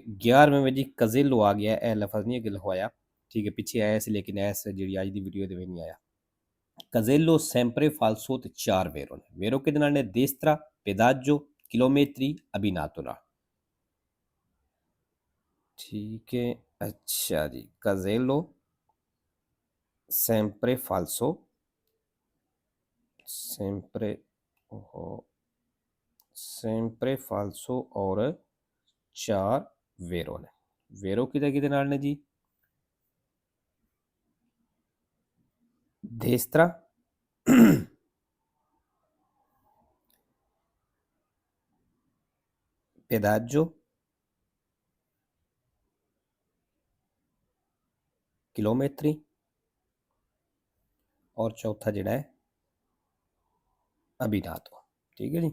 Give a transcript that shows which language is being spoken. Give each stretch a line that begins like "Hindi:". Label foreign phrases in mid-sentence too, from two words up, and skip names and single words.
Punjabi: 11ਵੇਂ ਵਿੱਚ ਜੀ ਕਜ਼ੇਲੋ ਆ ਗਿਆ, ਇਹ ਲਫ਼ਜ਼ ਨਹੀਂ ਅੱਗੇ ਲਿਖਵਾਇਆ, ਠੀਕ ਹੈ, ਪਿੱਛੇ ਆਇਆ ਸੀ ਲੇਕਿਨ ਇਸ ਜਿਹੜੀ ਅੱਜ ਦੀ ਵੀਡੀਓ ਦੇ ਵਿੱਚ ਨਹੀਂ ਆਇਆ। ਕਜ਼ੇਲੋ
Italian: sempre falso
Punjabi: ਤੇ 4 ਵੇਰੋ ਨੇ। ਵੇਰੋ ਕਿਹਦੇ ਨਾਲ ਨੇ?
Italian: destra, pedaggio, chilometri, abbinato
Punjabi: ਨਾਲ, ਠੀਕ ਹੈ। ਅੱਛਾ ਜੀ,
Italian: ਕਜ਼ੇਲੋ sempre falso, sempre sempre falso
Punjabi: और 4 ਵੇਰੋ ਨੇ। ਵੇਰੋ ਕਿਹਦੇ ਨਾਲ ਨੇ ਜੀ?
Italian: destra, pedaggio, chilometri
Punjabi: ਔਰ ਚੌਥਾ ਜਿਹੜਾ ਹੈ ਅਬੀਨਾਤੋ, ਠੀਕ ਹੈ ਜੀ।